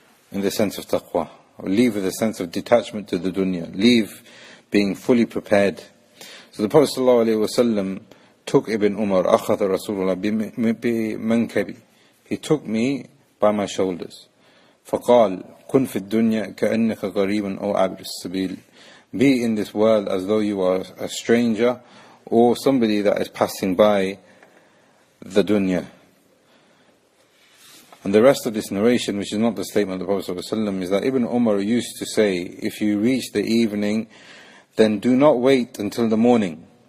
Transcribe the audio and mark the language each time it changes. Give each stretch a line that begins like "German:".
English: in the sense of taqwa, or leave with a sense of detachment to the dunya, leave being fully prepared. So the Prophet ﷺ took Ibn Umar, أخذ رسول الله بمنكبي, he took me by my shoulders.
Arabic: فقال كن في الدنيا كأنك غريب أو عابر السبيل.
English: Be in this world as though you are a stranger or somebody that is passing by the dunya. And the rest of this narration, which is not the statement of the Prophet ﷺ, is that Ibn Umar used to say, if you reach the evening, then do not wait until the morning.